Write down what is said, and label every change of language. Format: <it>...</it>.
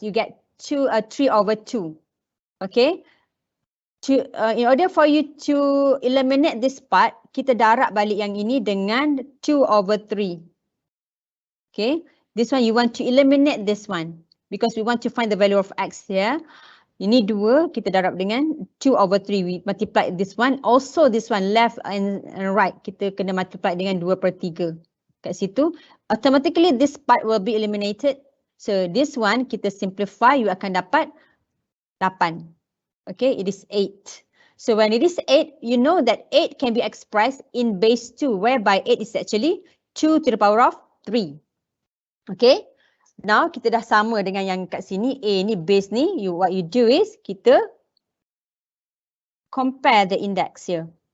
<en>You get 3 over 2. Okay. In order for you to eliminate this part,</en> <ms>kita darab balik yang ini dengan</ms> <en>2 over 3. Okay. This one, you want to eliminate this one. Because we want to find the value of x here.</en> <ms>Ini 2, kita darab dengan 2 over 3.</ms> <en>We multiply this one. Also this one, left and right.</en> <ms>Kita kena</ms> <en>multiply dengan 2/3.</en> <ms>Kat situ,</ms> <en>automatically this part will be eliminated. So this one,</en> <ms>kita simplify, you akan dapat 8.</ms> <en>Okay, it is 8. So when it is 8, you know that 8 can be expressed in base 2, whereby 8 is actually 2 to the power of 3. Okay.</en> <ms>Now, kita dah sama dengan yang kat sini. A ni, base ni.</ms> <en>What you do is,</en> <ms>kita</ms> <en>compare the index here.</en>